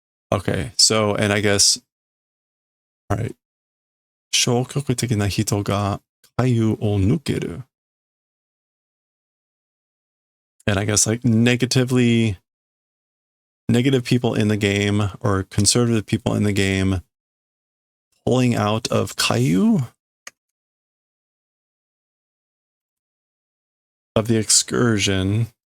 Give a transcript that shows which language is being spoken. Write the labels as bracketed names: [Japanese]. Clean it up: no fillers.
[English] Okay, so, and I guess, all right. [Japanese] 消極的な人が回遊を抜ける. [English] And I guess like negative people in the game or conservative people in the game pulling out of Kaiju of the excursion.